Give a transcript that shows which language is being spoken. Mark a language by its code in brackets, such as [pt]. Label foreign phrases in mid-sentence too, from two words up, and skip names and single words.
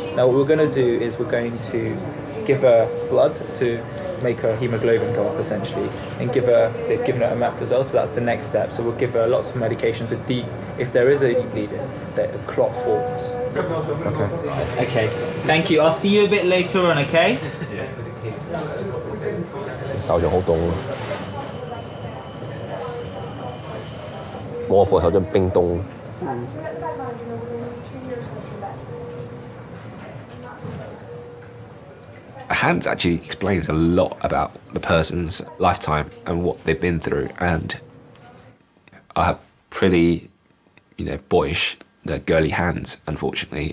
[en] Now what we're going to do is we're going to give her blood to make her hemoglobin go up essentially, and they've given her a map as well, so that's the next step. So we'll give her lots of medication to if there is any bleeding, that the clot forms. Okay, thank you. I'll see you a bit later on, okay? [yue] 手就好凍咯，我個手真冰凍。 [en] A hand actually explains a lot about the person's lifetime and what they've been through. And I have pretty, boyish, girly hands, unfortunately.